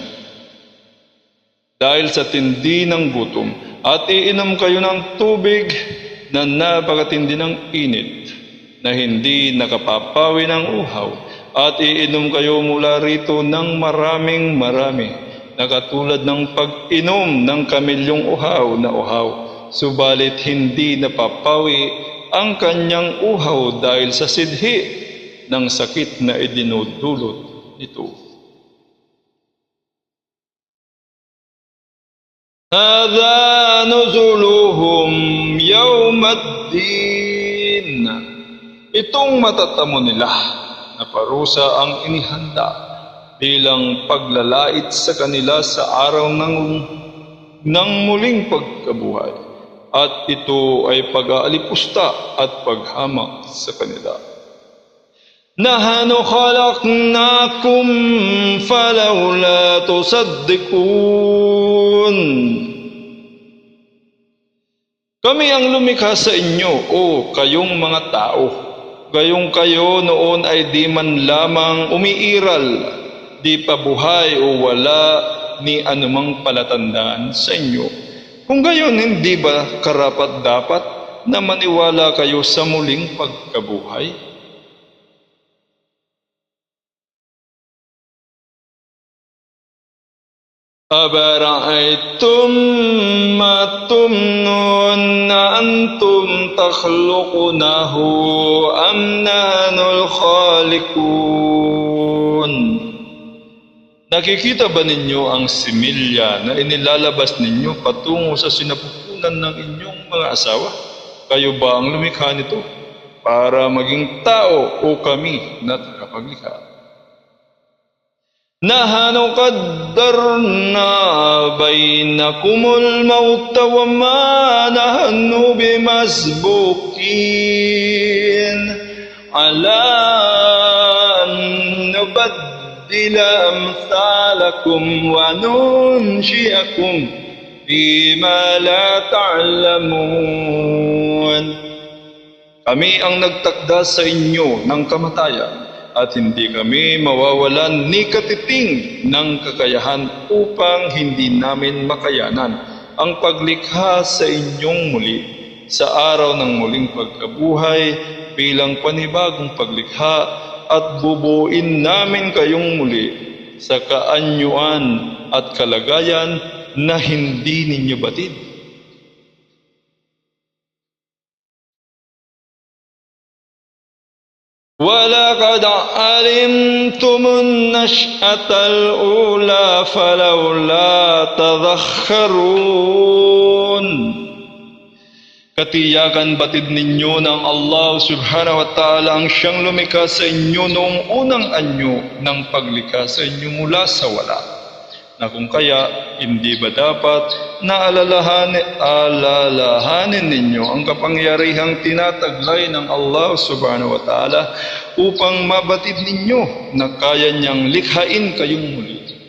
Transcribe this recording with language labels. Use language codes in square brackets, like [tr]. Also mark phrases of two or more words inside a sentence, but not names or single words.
[tl] Dahil sa tindi ng gutom at iinom kayo ng tubig na napakatindi ng init na hindi nakapapawi ng uhaw at iinom kayo mula rito ng marami na katulad ng pag-inom ng kamilyong uhaw na uhaw subalit hindi napapawi ang kanyang uhaw dahil sa sidhi ng sakit na idinudulot nito. [ar] هذا نزلهم يوم الدين. [tl] Itong matatamo nila na parusa ang inihanda bilang paglalait sa kanila sa araw ng muling pagkabuhay. At ito ay pag-aalipusta at paghamak sa kanila. [ar] نحن خلقناكم فلولا تصدقون. [tl] Kami ang lumikha sa inyo, o kayong mga tao. Gayong kayo noon ay di man lamang umiiral, di pa buhay o wala ni anumang palatandaan sa inyo. Kung gayon, hindi ba karapat-dapat na maniwala kayo sa muling pagkabuhay? [ar] أَفَرَأَيْتُم مَّا تُمْنُونَ أَنتُمْ تَخْلُقُونَهُ أَمْ نَحْنُ الْخَالِقُونَ. [tl] Nakikita ba ninyo ang similya na inilalabas ninyo patungo sa sinapupunan ng inyong mga asawa? Kayo ba ang lumikha nito para maging tao o kami na tagapaglikha? [ar] نحن قدرنا بينكم الموت وما نحن بمسبوقين على أن نبدل أمثالكم وننشئكم بما لا تعلمون. [tl] Kami ang nagtakda sa inyo ng kamatayan at hindi kami mawawalan ni katiting ng kakayahan upang hindi namin makayanan ang paglikha sa inyong muli sa araw ng muling pagkabuhay bilang panibagong paglikha at bubuin namin kayong muli sa kaanyuan at kalagayan na hindi ninyo batid. [ar] وَلَقَدْ عَلِمْتُمُ النَّشْأَةَ الْأُولَى فَلَوْلَا تَذَكَّرُونَ. [tl] Katiyakan batid ninyo ng Allah [ar] سبحانه وتعالى [tl] ang siyang lumikha sa inyo noong unang anyo ng paglikha sa inyo mula sa wala. Na kung kaya, hindi ba dapat na alalahanin ninyo ang kapangyarihang tinataglay ng Allah [ar] سبحانه وتعالى [tl] upang mabatid ninyo na kaya niyang likhain kayong muli.